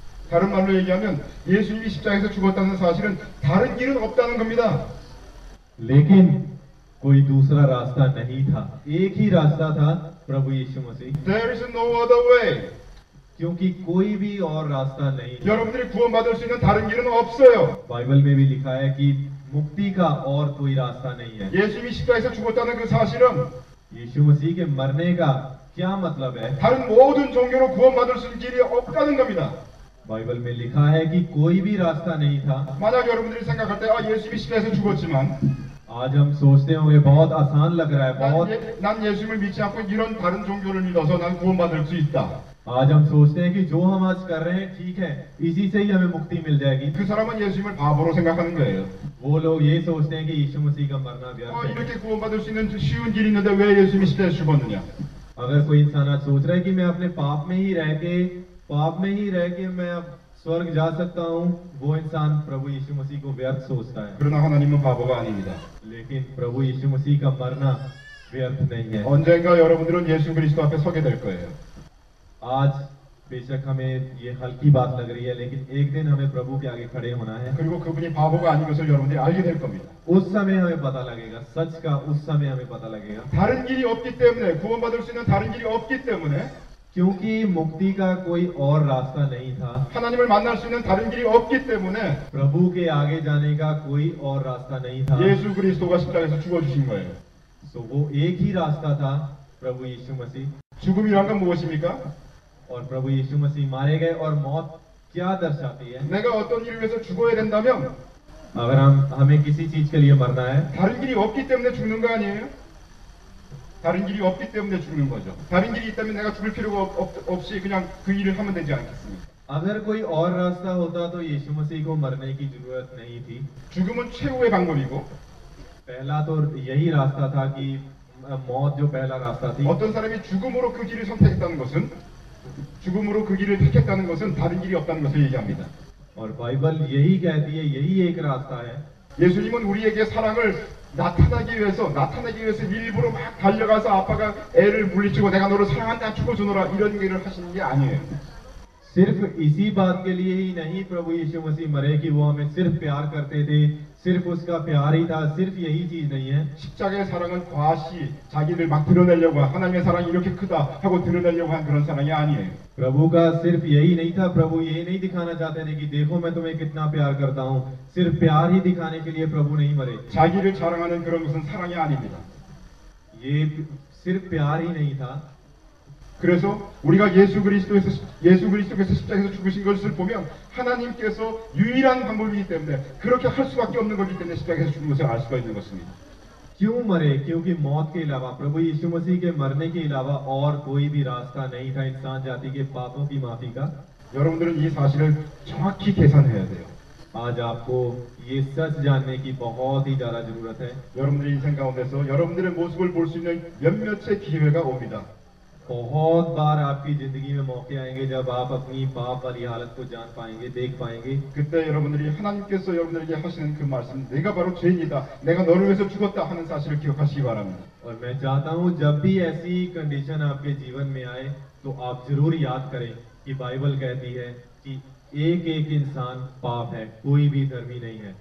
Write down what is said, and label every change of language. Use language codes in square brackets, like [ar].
[ko] 다른 말로 얘기하면 예수님이 십자가에서 죽었다는 사실은 다른 길은 없다는 겁니다. [hi] लेकिन कोई दूसरा रास्ता नहीं था, एक ही रास्ता था, प्रभु यीशु मसीह। [en] There is no other way. [hi] क्योंकि कोई भी और रास्ता नहीं। [ko] 여러분들이 구원받을 수 있는 다른 길은 없어요. [hi] बाइबल में भी लिखा है कि मुक्ति का और कोई रास्ता नहीं है। [ko] 예수님이 십자가에서 죽었다는 그 사실은 [hi] यीशु मसीह के मरने का क्या मतलब है? [ko] 다른 모든 종교로 구원받을 수 있는 길이 없다는 겁니다. [hi] बाइबल में लिखा है कि कोई भी रास्ता नहीं था। [ko] 만약 여러분들이 생각할 때 예수님이 십자가에서 죽었지만 [hi] आज हम सोचते होंगे बहुत आसान लग रहा है, बहुत [ko] 난 예수님을 믿지 않고 이런 다른 종교를 믿어서 난 구원받을 수 있다. [hi] आज हम सोचते हैं कि जो हम आज कर रहे हैं ठीक है, इसी से ही हमें मुक्ति मिल जाएगी। [ko] 그 사람은 예수님을 바보로 생각하는 거예요. [hi] वो लोग ये सोचते हैं कि यीशु मसीह का मरना व्यर्थ है। [ko] 이렇게 구원받을 수 있는 쉬운 길이 있는데 왜 예수님이 십자가에서 죽었느냐? [hi] अगर कोई इंसान आज सोच रहा है कि मैं अपने पाप में ही रह के मैं अब स्वर्ग जा सकता हूँ, वो इंसान प्रभु यीशु मसीह को व्यर्थ सोचता है। [ko] 그러나 하나님은 바보가 아닙니다. [hi] लेकिन प्रभु यीशु मसीह का मरना व्यर्थ नहीं है। [ko] 언젠가 여러분들은 예수 그리스도 앞에 서게 될 거예요. [hi] आज बेशक हमें ये हल्की बात लग रही है, लेकिन एक दिन हमें प्रभु के आगे खड़े होना है। [ko] 그리고 그분이 바보가 아닌 것을 여러분들이 알게 될 겁니다. [hi] उस समय हमें पता लगेगा, सच का उस समय हमें पता लगेगा। [ko] 다른 길이 없기 때문에 구원받을 수 있는 다른 길이 없기 때문에 [hi] क्योंकि मुक्ति का कोई और रास्ता नहीं था, [ko] 하나님을 만날 수 있는 다른 길이 없기 때문에 [hi] प्रभु के आगे जाने का कोई और रास्ता नहीं था। [ko] 예수 그리스도가 십자가에서 죽어주신 거예요. [hi] तो वो एक ही रास्ता था, प्रभु यीशु मसीह। [ko] 죽음이란 건 무엇입니까? [hi] और प्रभु यीशु मसीह मारे गए, और मौत क्या दर्शाती है? [ko] 내가 어떤 일을 위해서 죽어야 된다면 [hi] अगर हमें किसी चीज के लिए मरना है, [ko] 다른 길이 없기 때문에 죽는 거 아니에요? 다른 길이 없기 때문에 죽는 거죠. 다른 길이 있다면 내가 죽을 필요가 없이 그냥 그 일을 하면 되지 않겠습니까? [hi] अगर कोई और रास्ता होता तो यीशु मसीह को मरने की जरूरत नहीं थी। [ko] 죽음은 최후의 방법이고 [hi] पहला तो यही रास्ता था कि मौत जो पहला रास्ता थी। [ko] 어떤 사람이 죽음으로 그 길을 선택했다는 것은 죽음으로 그 길을 택했다는 것은 다른 길이 없다는 것을 얘기합니다. [hi] और बाइबल यही कहती है, यही एक रास्ता है। [ko] 예수님은 우리에게 사랑을 나타내기 위해서 일부러 막 달려가서 아빠가 애를 물리치고 내가 너를 사랑한다 죽어주노라 이런 일을 하시는 게 아니에요. [hi] सिर्फ इसी बात के लिए ही नहीं प्रभु यीशु मसीह मरे कि वो हमें सिर्फ प्यार करते थे, सिर्फ उसका प्यार ही था, सिर्फ यही चीज नहीं है। [ko] 십자가의 사랑은 과시 자기를 막 드러내려고 하나님의 사랑이 이렇게 크다 하고 드러내려고 한 그런 사랑이 아니에요. [hi] प्रभु का सिर्फ यही नहीं था, प्रभु ये नहीं दिखाना चाहते थे कि देखो मैं तुम्हें कितना प्यार करता हूँ। सिर्फ प्यार ही दिखाने के लिए प्रभु नहीं मरे। [ko] 자기를 자랑하는 그런 것은 사랑이 아닙니다. [hi] ये सिर्फ प्यार ही नहीं था। [ko] 그래서 우리가 예수 그리스도께서 십자가에서 죽으신 것을 보면 하나님께서 유일한 방법이기 때문에 그렇게 할 수밖에 없는 거기 때문에 십자가에서 죽은 것을 알 수가 있는 것입니다. [hi] क्यों मरे? क्योंकि मौत के अलावा, प्रभु यीशु मसीह के मरने के अलावा और कोई भी रास्ता नहीं था इंसान जाति के पापों की माफी का। [ko] 여러분들은 이 사실을 정확히 계산해야 돼요. [hi] आज आपको ये सच जानने की बहुत ही ज्यादा जरूरत है। [ko] 여러분들의 인생 가운데서 여러분들의 모습을 볼 수 있는 몇몇의 기회가 옵니다. [hi] बहुत बार आपकी जिंदगी में मौके आएंगे जब आप अपनी पाप वाली हालत को जान पाएंगे, देख पाएंगे। [ko] 그때 여러분들이 하나님께서 여러분들에게 하시는 그 말씀, 내가 바로 죄인이다, 내가 너를 위해서 죽었다 하는 사실을 기억하시기 바랍니다. [hi] और मैं चाहता हूँ जब भी ऐसी कंडीशन आपके जीवन में आए तो आप जरूर याद करें कि बाइबल कहती है कि एक एक इंसान पाप है, कोई भी धर्मी नहीं है।